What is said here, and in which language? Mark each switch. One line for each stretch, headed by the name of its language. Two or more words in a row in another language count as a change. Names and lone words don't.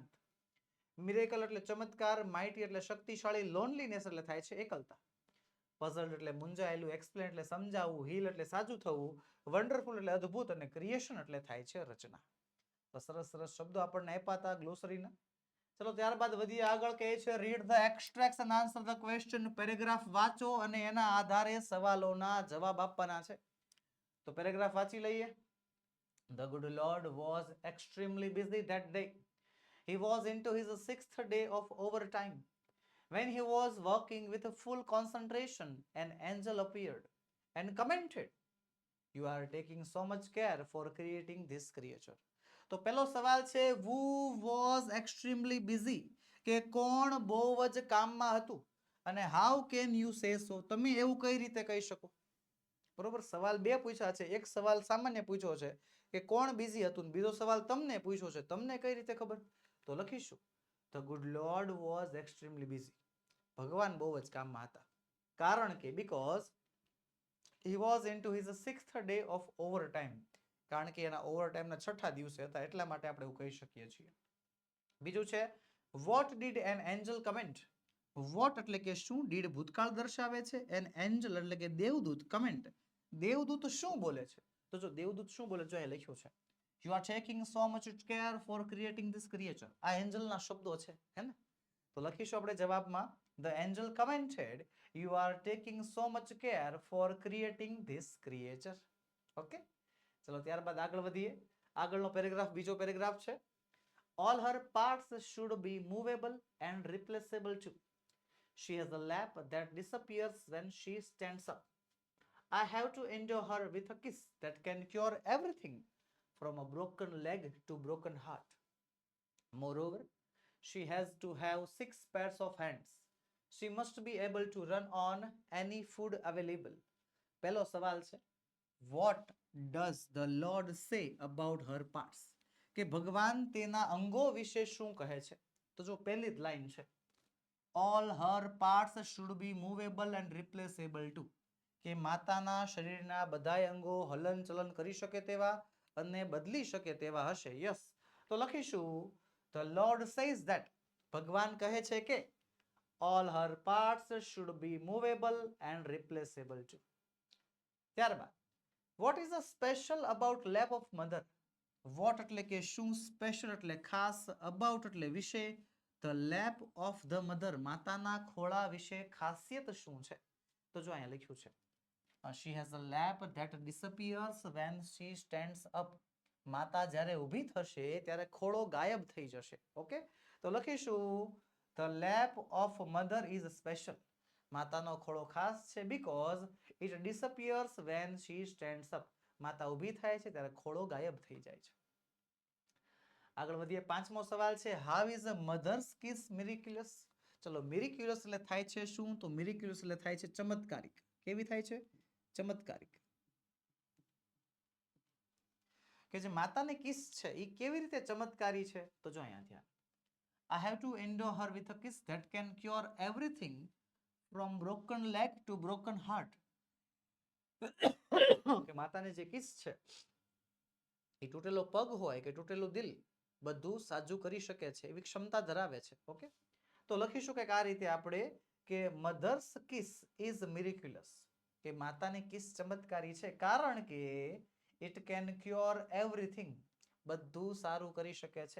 Gujarati: મિરેકલ એટલે ચમત્કાર, માઇટી એટલે શક્તિશાળી, લોનલીનેસ એટલે થાય છે એકલતા, પઝલ્ડ એટલે મૂંઝાયેલું, એક્સપ્લેન એટલે સમજાવવું, હીલ એટલે સાજું થવું, વન્ડરફુલ એટલે અદ્ભુત, અને ક્રિએશન એટલે થાય છે રચના. તો સરસ સરસ શબ્દો આપણને આપ્યા હતા ગ્લોસરીના. ચલો ત્યારબાદ વધીએ આગળ. કહે છે
English: read the extracts and answer the question.
Gujarati: પેરેગ્રાફ વાંચો અને એના આધારે સવાલોના જવાબ આપવાના છે. તો પેરેગ્રાફ વાંચી લઈએ.
English: The good Lord was extremely busy that day. He was into his 6th day of overtime. When he was working with full concentration, an angel appeared and commented, "You are taking so much care for creating this creature."
Gujarati: તો પહેલો સવાલ છે,
English: who was extremely busy,
Gujarati: કે કોણ બહુ જ કામમાં હતું, અને
English: how can you say so,
Gujarati: તમે એવું કઈ રીતે કહી શકો. બરોબર, સવાલ બે પૂછ્યા છે. એક સવાલ સામાન્ય પૂછ્યો છે કે કોણ બિઝી હતું, બીજો સવાલ તમને પૂછ્યો છે, તમને કઈ રીતે ખબર. તો લખીશું
English: the good Lord was extremely busy.
Gujarati: ભગવાન બહુ જ કામમાં હતા. કારણ કે
English: because he was into his 6th day of overtime.
Gujarati: કારણ કે એના ઓવરટાઈમના 6થા દિવસે હતા એટલા માટે આપણે એવું કહી શકીએ છીએ. બીજું છે
English: what did an angel comment.
Gujarati: what એટલે કે શું, did ભૂતકાળ દર્શાવે છે,
English: an angel
Gujarati: એટલે કે દેવદૂત, comment દેવદૂત શું બોલે છે. તો જો દેવદૂત શું બોલે જો એ લખ્યું છે,
English: you are taking so much care for creating this creature.
Gujarati: આ એન્જલના શબ્દો છે હે ને. તો લખીશું આપણે જવાબમાં
English: the angel commented, you are taking so much care for creating this creature.
Gujarati: ઓકે, ચલો ત્યારબાદ આગળ વધીએ. આગળનો પેરેગ્રાફ બીજો પેરેગ્રાફ છે.
English: all her parts should be movable and replaceable too. She has a lap that disappears when she stands up. I have to endure her with a kiss that can cure everything, from a broken leg to broken heart. Moreover, she has to have 6 pairs of hands. She must be able to run on any food available.
Gujarati: પહેલો સવાલ છે,
English: what does the Lord say about her parts,
Gujarati: કે ભગવાન તેના અંગો વિશે શું કહે છે. તો જો પહેલી જ લાઈન છે,
English: all her parts should be movable and replaceable too,
Gujarati: કે માતાના શરીરના બધાય અંગો હલન ચલન કરી શકે તેવા અને બદલી શકે તેવા હશે.
English: યસ,
Gujarati: તો લખીશું
English: the Lord says that,
Gujarati: ભગવાન કહે છે કે
English: all her parts should be movable and replaceable too. ત્યારબાદ what is a special about lap of mother.
Gujarati: what એટલે કે શું, special એટલે ખાસ, about એટલે વિશે,
English: the lap of the mother
Gujarati: માતાના ખોળા વિશે ખાસિયત શું છે. તો જો અહીંયા લખ્યું છે
English: she has a lap that disappears when she stands up.
Gujarati: માતા જ્યારે ઊભી થશે ત્યારે ખોળો ગાયબ થઈ જશે.
English: ઓકે,
Gujarati: તો લખીશું
English: the lap of mother is special.
Gujarati: માતાનો ખોળો ખાસ છે
English: because it disappears when she stands up.
Gujarati: માતા ઊભી થાય છે ત્યારે ખોળો ગાયબ થઈ જાય છે. આગળ વધીએ. પાંચમો સવાલ છે
English: how is a mother's kiss miraculous.
Gujarati: ચલો મિરેક્યુલસ એટલે થાય છે શું? તો મિરેક્યુલસ એટલે થાય છે ચમત્કારિક. કેવી થાય છે? ચમત્કારિક. કે જે માતાની કિસ છે એ કેવી રીતે ચમત્કારી છે? તો જો અહીંયા ધ્યાન.
English: I have to endow her with a kiss that can cure everything from broken leg to broken heart.
Gujarati: કે માતાની જે કિસ છે એ તૂટેલો પગ હોય કે તૂટેલું દિલ બધું સાજું કરી શકે છે એવી ક્ષમતા ધરાવે છે. ઓકે, તો લખીશું કે આ રીતે આપણે કે
English: mother's kiss is miraculous,
Gujarati: કે માતાની કિસ ચમત્કારી છે કારણ કે
English: it can cure everything,
Gujarati: બધું સારું કરી શકે છે.